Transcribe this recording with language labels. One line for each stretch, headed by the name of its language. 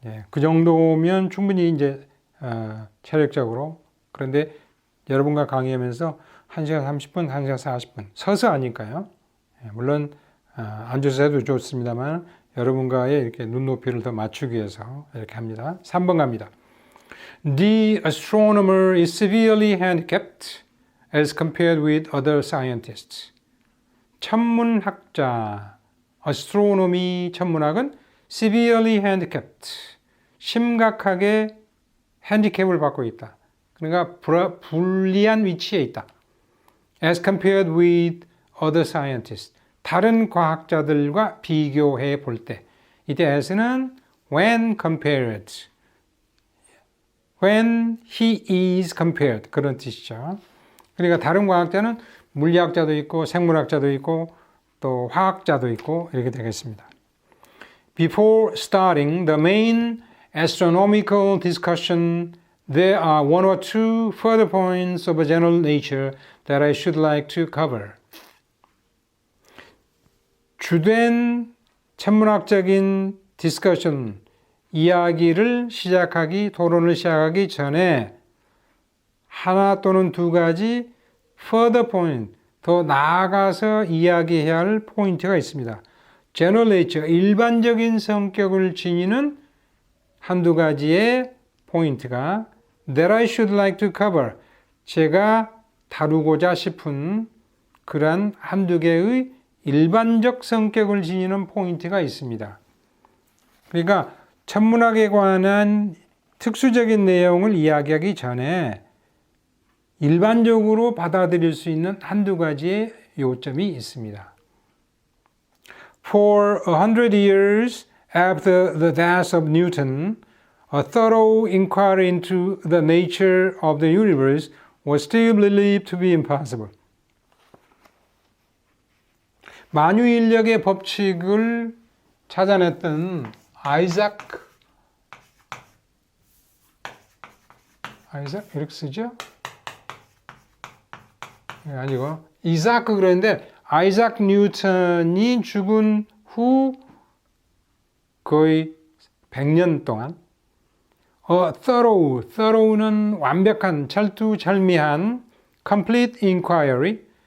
Korean: 그 정도면 충분히 이제 체력적으로. 그런데 여러분과 강의하면서 1시간 30분, 1시간 40분 서서 하니까요. 물론 앉아서 해도 좋습니다만 여러분과의 이렇게 눈높이를 더 맞추기 위해서 이렇게 합니다. 3번 갑니다.
English: The astronomer is severely handicapped as compared with other scientists.
Korean: 천문학자, astronomy 천문학은
English: severely handicapped,
Korean: 심각하게 핸디캡을 받고 있다. 그러니까 불리한 위치에 있다.
English: As compared with other scientists.
Korean: 다른 과학자들과 비교해 볼 때. 이때 as는
English: when compared. when he is compared.
Korean: 그런 뜻이죠. 그러니까 다른 과학자는 물리학자도 있고 생물학자도 있고 또 화학자도 있고 이렇게 되겠습니다.
English: Before starting the main astronomical discussion, there are one or two further points of a general nature that I should like to cover.
Korean: 주된 천문학적인 디스커션, 이야기를 토론을 시작하기 전에 하나 또는 두 가지
English: further point,
Korean: 더 나아가서 이야기해야 할 포인트가 있습니다.
English: General nature,
Korean: 일반적인 성격을 지니는 한두 가지의 포인트가
English: that I should like to cover,
Korean: 제가 다루고자 싶은 그러한 한두 개의 일반적 성격을 지니는 포인트가 있습니다. 그러니까 천문학에 관한 특수적인 내용을 이야기하기 전에 일반적으로 받아들일 수 있는 한두 가지의 요점이 있습니다.
English: For 100 years after the death of Newton, a thorough inquiry into the nature of the universe was still believed to be impossible.
Korean: 만유인력의 법칙을 찾아냈던 아이작 이렇게 쓰죠? 아니고 이사크 그랬는데 아이작 뉴턴이 죽은 후 거의 100년 동안 thorough는 완벽한 철두철미한
English: complete inquiry